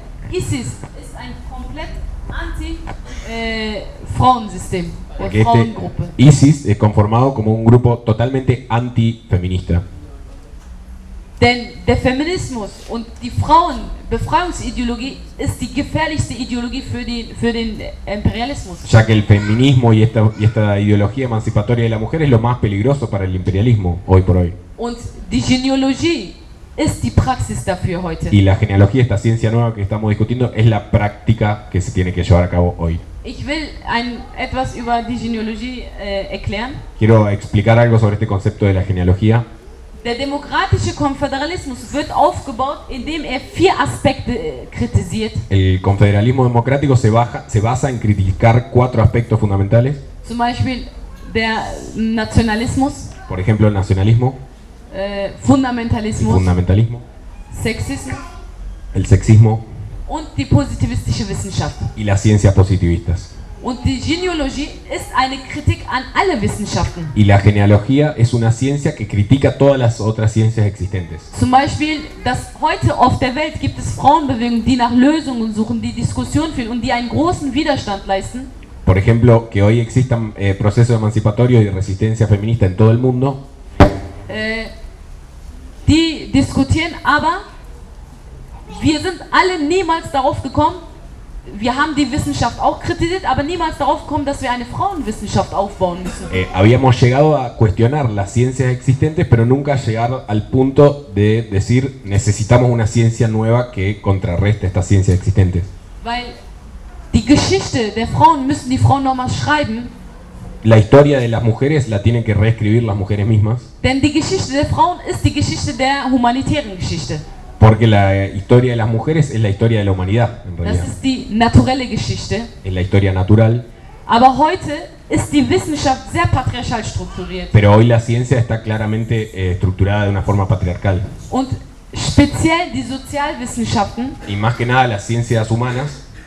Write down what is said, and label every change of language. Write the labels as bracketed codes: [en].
[de] ISIS ist ein komplett anti-Frauensystem, Frauengruppe. [es] ISIS es conformado como un grupo totalmente anti-feminista. [de] Denn der Feminismus und die Frauenbefreiungsideologie ist die gefährlichste Ideologie für den Imperialismus. [es] Ya que el feminismo y esta ideología emancipatoria de la mujer es lo más peligroso para el imperialismo hoy por hoy. [de] Und die Genealogie ist die Praxis dafür heute. [es] Y la genealogía, esta ciencia nueva que estamos discutiendo, es la práctica que se tiene que llevar a cabo hoy. [de] Ich will etwas über die Genealogie erklären. [es] Quiero explicar algo sobre este concepto de la genealogía. [de] Der demokratische Konföderalismus wird aufgebaut, indem er vier Aspekte kritisiert. [es] El confederalismo democrático se basa en criticar cuatro aspectos fundamentales. [de] Zum Beispiel der Nationalismus. [es] Por ejemplo, el nacionalismo. [de] Fundamentalismus. [es] Fundamentalismo. Sexismo. El sexismo. [de] Und die positivistische Wissenschaft. [es] Y las ciencias positivistas. [de] Und die Genealogie ist eine Kritik an alle Wissenschaften. [es] Y la genealogía es una ciencia que critica todas las otras ciencias existentes. [de] Zum Beispiel, dass heute auf der Welt gibt es Frauenbewegungen, die nach Lösungen suchen, die Diskussionen führen und die einen großen Widerstand leisten. [es] Por ejemplo, que hoy existan procesos emancipatorios y resistencia feminista en todo el mundo. [de] Die diskutieren, aber wir sind alle niemals darauf gekommen. Wir haben die Wissenschaft auch kritisiert, aber niemals darauf gekommen, dass wir eine Frauenwissenschaft aufbauen müssen. [es] Habíamos llegado a cuestionar las ciencias existentes, pero nunca llegar al punto de decir necesitamos una ciencia nueva que contrarreste estas ciencias existentes. [de] Weil die Geschichte der Frauen müssen die Frauen nochmal schreiben. [es] La historia de las mujeres la tienen que reescribir las mujeres mismas. [de] Denn die Geschichte der Frauen ist die Geschichte der humanitären Geschichte. [es] Porque la historia de las mujeres es la historia de la humanidad, en realidad. [de] Das ist die naturelle Geschichte. [es] Es la historia natural. [de] Aber heute ist die Wissenschaft sehr patriarchal strukturiert. [es] Pero hoy la ciencia está claramente estructurada de una forma patriarcal. [de] Und speziell die Sozialwissenschaften. [es] Y más que nada las ciencias humanas.